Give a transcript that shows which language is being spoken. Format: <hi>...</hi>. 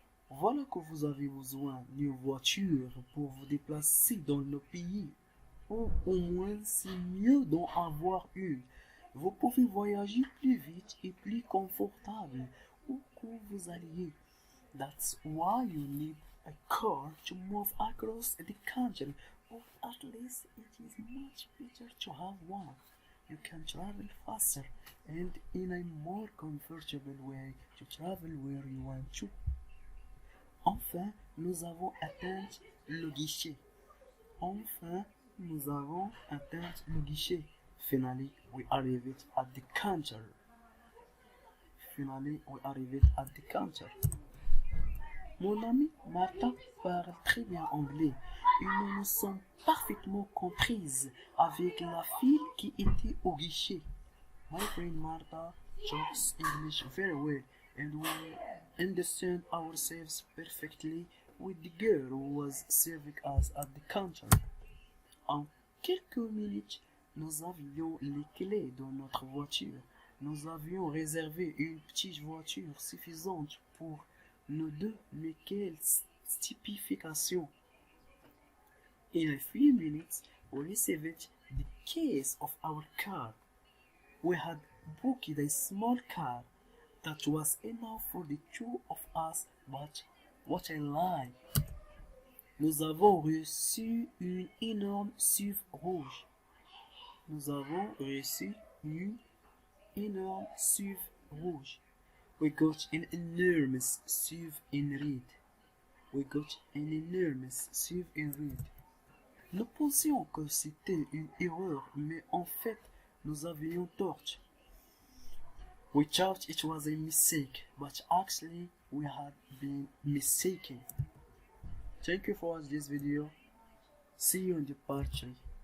<fr>Voilà que vous avez besoin d'une voiture pour vous déplacer dans le pays, ou au moins c'est mieux d'en avoir une. Vous pouvez voyager plus vite et plus confortable où que vous alliez.</fr> <en>That's why you need a car to move across the country, or at least it is much better to have one. You can travel faster and in a more comfortable way to travel where you want to.</en> <fr>Enfin, nous avons atteint le guichet. Enfin, nous avons atteint le guichet.</fr> <en>Finally, we arrived at the counter. Finally, we arrived at the counter.</en> <fr>Mon amie Martha parle très bien anglais et nous nous sommes parfaitement comprises avec la fille qui était au guichet.</fr> <en>My friend Martha talks English very well and we understand ourselves perfectly with the girl who was serving us at the counter.</en> <fr>En quelques minutes, nous avions les clés de notre voiture. Nous avions réservé une petite voiture suffisante pour nous deux, mais quelle stupéfaction!</fr> <en>In a few minutes, we received the keys of our car. We had booked a small car that was enough for the two of us, but what a lie!</en> <fr>Nous avons reçu une énorme SUV rouge. Nous avons reçu une énorme SUV rouge.</fr> <en>We got an enormous SUV in red. We got an enormous SUV in red.</en> <fr>Nous pensions que c'était une erreur, mais en fait, nous avions tort.</fr> <en>We thought it was a mistake, but actually we had been mistaken. Thank you for watching this video. See you in the part 3.</en>